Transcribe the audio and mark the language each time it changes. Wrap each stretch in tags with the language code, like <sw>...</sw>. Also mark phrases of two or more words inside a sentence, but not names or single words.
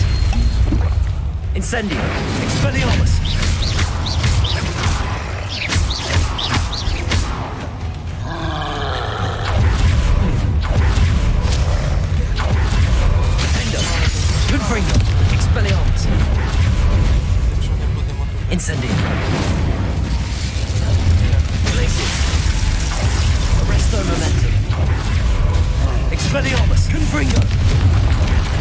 <la>Incendio. Expelliarmus. Defendo. Confringo. Expelliarmus.</la> <uk>Якщо не будемо тут.</uk> <la>Incendio. Glacius. Arresto momentum. Expelliarmus. Confringo.</la>